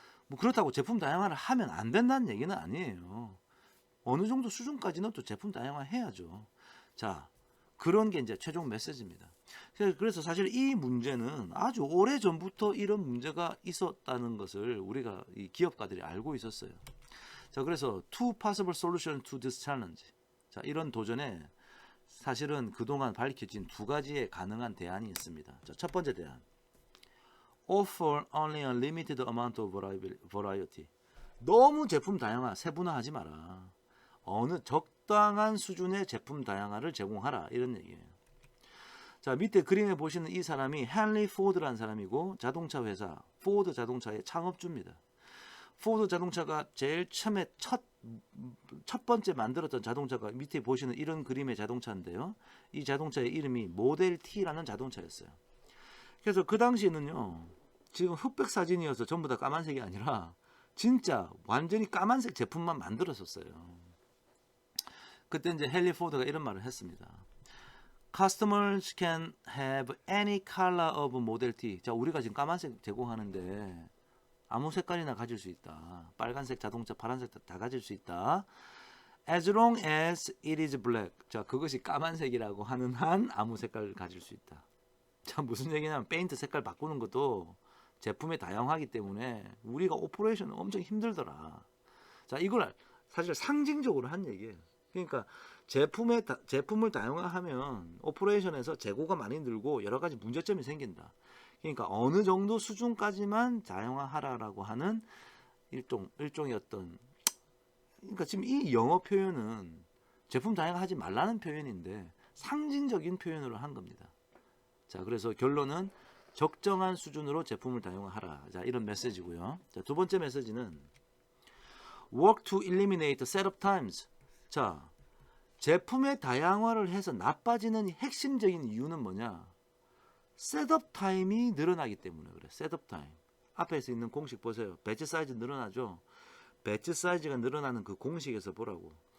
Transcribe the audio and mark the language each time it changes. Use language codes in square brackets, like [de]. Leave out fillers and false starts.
[ko] 뭐 그렇다고 제품 다양화를 하면 안 된다는 얘기는 아니에요. 어느 정도 수준까지는 또 제품 다양화 해야죠. 자, 그런 게 이제 최종 메시지입니다. 그래서 사실 이 문제는 아주 오래 전부터 이런 문제가 있었다는 것을 우리가 이 기업가들이 알고 있었어요. 자, 그래서 [en] two possible solutions to this challenge. [ko] 자, 이런 도전에 사실은 그동안 밝혀진 두 가지의 가능한 대안이 있습니다. 자, 첫 번째 대안. [en] Offer only a limited amount of variety. [ko] 너무 제품 다양화, 세분화하지 마라. 어느 적당한 수준의 제품 다양화를 제공하라. 이런 얘기예요. 자, 밑에 그림에 보시는 이 사람이 헨리 포드라는 사람이고 자동차 회사 포드 자동차의 창업주입니다. 포드 자동차가 제일 처음에 첫 번째 만들었던 자동차가 밑에 보시는 이런 그림의 자동차인데요. 이 자동차의 이름이 모델 T라는 자동차였어요. 그래서 그 당시에는요. 지금 흑백 사진이어서 전부 다 까만색이 아니라 진짜 완전히 까만색 제품만 만들었었어요. 그때 이제 헨리 포드가 이런 말을 했습니다. [en] Customers can have any color of Model T. [ko] 자, 우리가 지금 까만색 제공하는데 아무 색깔이나 가질 수 있다. 빨간색 자동차, 파란색 다 가질 수 있다. [en] As long as it is black. [ko] 자, 그것이 까만색이라고 하는 한 아무 색깔을 가질 수 있다. 자, 무슨 얘기냐면 페인트 색깔 바꾸는 것도 제품의 다양하기 때문에 우리가 오퍼레이션은 엄청 힘들더라. 자, 이걸 사실 상징적으로 한 얘기예요. 그러니까 제품을 다양화하면 오퍼레이션에서 재고가 많이 늘고 여러 가지 문제점이 생긴다. 그러니까 어느 정도 수준까지만 다양화하라라고 하는 일종의 어떤 그러니까 지금 이 영어 표현은 제품 다양화하지 말라는 표현인데 상징적인 표현으로 한 겁니다. 자, 그래서 결론은 적정한 수준으로 제품을 다양화하라. 자, 이런 메시지고요. 자, 두 번째 메시지는 [en] work to eliminate setup times. [ko] 자, 제품의 다양화를 해서 나빠지는 핵심적인 이유는 뭐냐? 셋업 타임이 늘어나기 때문에 그래. 셋업 타임. 앞에서 있는 공식 보세요. 배치 사이즈 늘어나죠? 배치 사이즈가 늘어나는 그 공식에서 보라고.